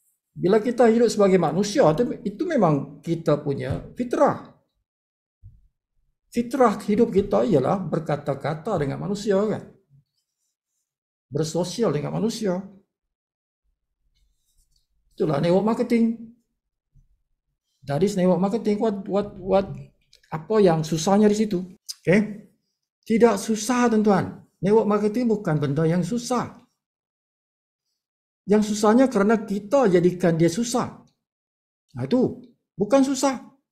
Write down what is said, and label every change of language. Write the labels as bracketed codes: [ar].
[ms] Bila kita hidup sebagai manusia, itu memang kita punya fitrah. Fitrah hidup kita ialah berkata-kata dengan manusia kan. Bersosial dengan manusia. Itulah network marketing. [en] That is network marketing. [ms] What apa yang susahnya di situ? Okay? Tidak susah, tuan-tuan. Network marketing bukan benda yang susah. Yang susahnya kerana kita jadikan dia susah. Itu bukan susah.